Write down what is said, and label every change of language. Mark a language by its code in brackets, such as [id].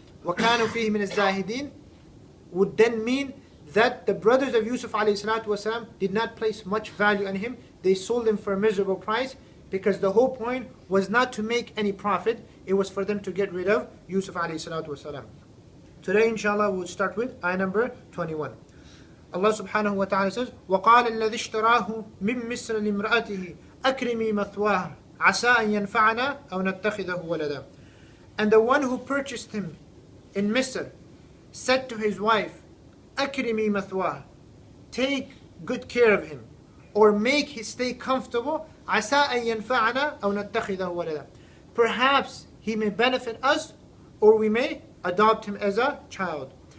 [ar] وَكَانُوا فِيهِ مِنَ الزَّاهِدِينَ [en] would then mean that the brothers of Yousuf alayhi salatu wasalam did not place much value on him. They sold him for a miserable price because the whole point was not to make any profit. It was for them to get rid of Yousuf alayhi salatu wasalam. Today inshallah we'll start with ayah number 21. Allah subhanahu wa ta'ala says, [ar] وَقَالَ الَّذِي اشْتَرَاهُ مِن مِصْرَ لِامْرَأَتِهِ أَكْرِمِي مَثْوَاهُ عَسَىٰ أَن يَنْفَعَنَا أَوْ نَتَّخِذَهُ وَلَدًا. [en] And the one who purchased him in Misr said to his wife, [ar] أَكْرِمِي مَثْوَاهُ, [en] take good care of him, or make his stay comfortable, [ar] عَسَىٰ أَن يَنْفَعَنَا أَوْ نَتَّخِذَهُ وَلَدًا. [en] Perhaps he may benefit us, or we may adopt him as a child.